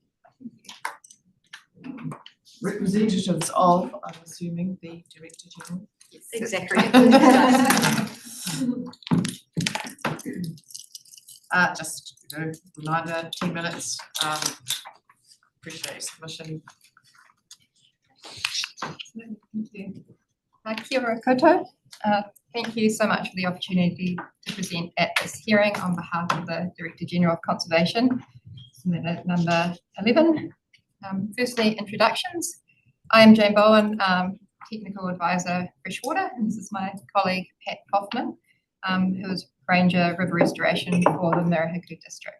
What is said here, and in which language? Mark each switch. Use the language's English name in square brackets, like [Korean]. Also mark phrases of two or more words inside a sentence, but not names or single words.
[English] Representatives of, I'm assuming, the Director General. Yes, exactly. Just reminder, 10 minutes. Appreciate your submission. Thank you. [Māori] Kia ora koutou. [English] Thank you so much for the opportunity to present at this hearing on behalf of the Director General of Conservation, submitted number 11. Firstly, introductions. I am Jane Bowen, Technical Advisor Freshwater, and this is my colleague Pat Kaufman, who is Ranger River Restoration for the Marahiku District.